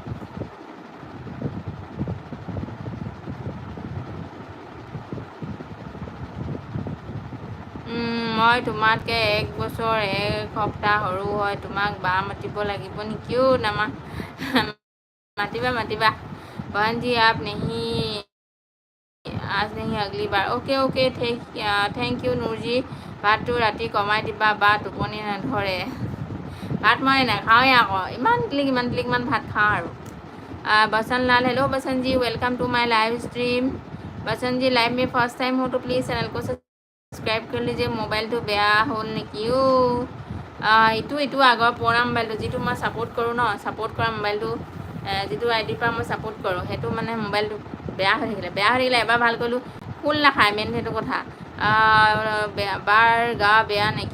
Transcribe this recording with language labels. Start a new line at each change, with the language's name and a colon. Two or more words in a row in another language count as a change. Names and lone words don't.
Assamese: মই তোমাতকৈ 1 বছৰ 1 সপ্তাহ সৰু হয়, তোমাক বা মাতিব লাগিব নেকি? মাতিবা মাতিবা।
Hindi: बहन जी आप नहीं, आज नहीं अगली बार।
Assamese: ओके
English: thank you
Assamese: নুৰজি। ভাতটো ৰাতি কমাই দিবা, বা টোপনি নধৰে। ভাত মই নাখাওঁৱে আকৌ, ইমান টিলিক ভাত খাওঁ আৰু।
Hindi: बसन लाल, हेलो बसन जी,
English: welcome to my live stream.
Hindi: बसन जी लाइव में
English: first time
Hindi: हो तो प्लीज़ चैनल को सब्सक्राइब कर लीजिए।
Assamese: মোবাইলটো বেয়া হ'ল নেকি? ইটো আগৰ পুৰণা মোবাইলটো, যিটো মই ছাপোৰ্ট কৰোঁ ন, ছাপোৰ্ট কৰা মোবাইলটো, যিটো আইডিৰ পৰা মই ছাপোৰ্ট কৰোঁ, সেইটো মানে মোবাইলটো বেয়া হৈ থাকিলে। এবাৰ ভাল কৰিলোঁ, ফুল নাখায়, মেইন সেইটো কথা। বাৰ গা বেয়া নেকি?